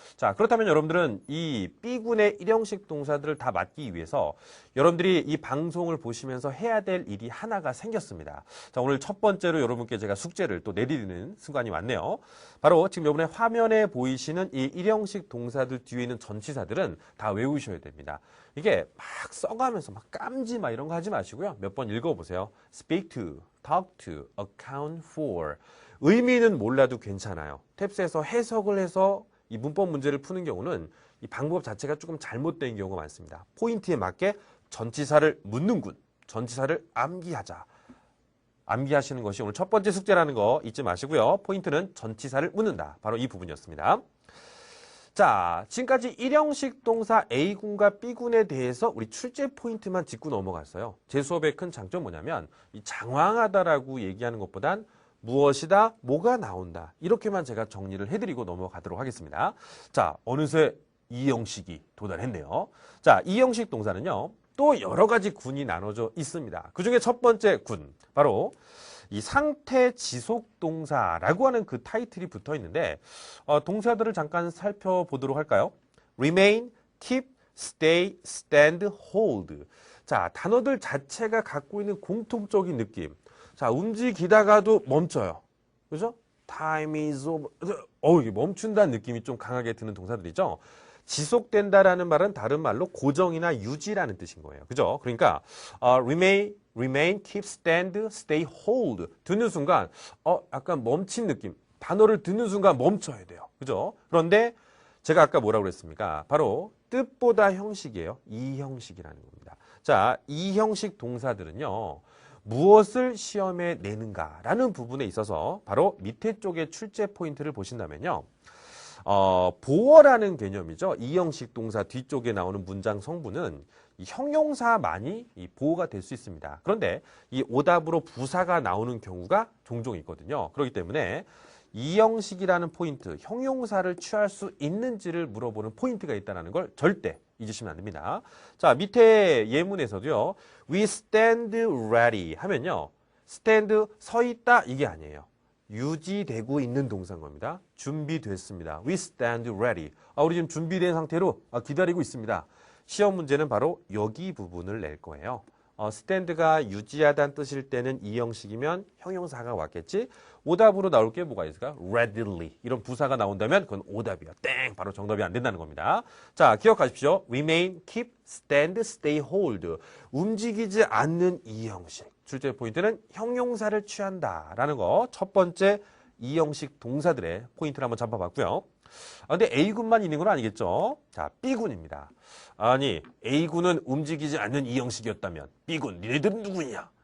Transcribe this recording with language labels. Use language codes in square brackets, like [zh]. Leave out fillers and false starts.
[ko] 자, 그렇다면 여러분들은 이 B군의 일형식 동사들을 다 맞기 위해서 여러분들이 이 방송을 보시면서 해야 될 일이 하나가 생겼습니다. 자, 오늘 첫 번째로 여러분께 제가 숙제를 또 내리는 순간이 왔네요. 바로 지금 이번에 화면에 보이시는 이 일형식 동사들 뒤에 있는 전치사들은 다 외우셔야 됩니다. 이게 막 써가면서 막 깜지 막 이런 거 하지 마시고요. 몇 번 읽어보세요. [en] speak to, talk to, account for. [ko] 의미는 몰라도 괜찮아요. 탭스에서 해석을 해서 이 문법 문제를 푸는 경우는 이 방법 자체가 조금 잘못된 경우가 많습니다. 포인트에 맞게 전치사를 묻는군. 전치사를 암기하자. 암기하시는 것이 오늘 첫 번째 숙제라는 거 잊지 마시고요. 포인트는 전치사를 묻는다. 바로 이 부분이었습니다. 자, 지금까지 일형식 동사 A군과 B군에 대해서 우리 출제 포인트만 짚고 넘어갔어요. 제 수업의 큰 장점 뭐냐면 이 장황하다라고 얘기하는 것보단 무엇이다, 뭐가 나온다. 이렇게만 제가 정리를 해드리고 넘어가도록 하겠습니다. 자, 어느새 이 형식이 도달했네요. 자, 이 형식 동사는요. 또 여러 가지 군이 나눠져 있습니다. 그중에 첫 번째 군, 바로 이 상태 지속 동사라고 하는 그 타이틀이 붙어 있는데 동사들을 잠깐 살펴보도록 할까요? [en] remain, keep, stay, stand, hold. [ko] 자, 단어들 자체가 갖고 있는 공통적인 느낌. 자, 움직이다가도 멈춰요. 그죠? [en] time is over. [ko] 이게 멈춘다는 느낌이 좀 강하게 드는 동사들이죠. 지속된다라는 말은 다른 말로 고정이나 유지라는 뜻인 거예요. 그죠? 그러니까 [en] remain, keep, stand, stay, hold [ko] 듣는 순간 약간 멈춘 느낌. 단어를 듣는 순간 멈춰야 돼요. 그죠? 그런데 제가 아까 뭐라고 그랬습니까? 바로 뜻보다 형식이에요. 이 형식이라는 겁니다. 자, 이 형식 동사들은요. 무엇을 시험에 내는가라는 부분에 있어서 바로 밑에 쪽에 출제 포인트를 보신다면요. 보어라는 개념이죠. 이 형식 동사 뒤쪽에 나오는 문장 성분은 이 형용사만이 이 보어가 될 수 있습니다. 그런데 이 오답으로 부사가 나오는 경우가 종종 있거든요. 그렇기 때문에 이 형식이라는 포인트, 형용사를 취할 수 있는지를 물어보는 포인트가 있다는 걸 절대 잊으시면 안 됩니다. 자, 밑에 예문에서도요. [en] We stand ready [ko] 하면요. stand, 서 있다 이게 아니에요. 유지되고 있는 동사인 겁니다. 준비됐습니다. [en] We stand ready. [ko] 우리 지금 준비된 상태로 기다리고 있습니다. 시험 문제는 바로 여기 부분을 낼 거예요. stand가 유지하다는 뜻일 때는 이 형식이면 형용사가 왔겠지. 오답으로 나올 게 뭐가 있을까? [en] readily. [ko] 이런 부사가 나온다면 그건 오답이야. 땡! 바로 정답이 안 된다는 겁니다. 자, 기억하십시오. [en] remain, keep, stand, stay, hold. [ko] 움직이지 않는 이 형식. 출제 포인트는 형용사를 취한다라는 거. 첫 번째 이 형식 동사들의 포인트를 한번 잡아봤고요. 근데 A군만 있는 건 아니겠죠? 자, B군입니다. 아니, A군은 움직이지 않는 이 형식이었다면 B군, 니네들은 누구냐?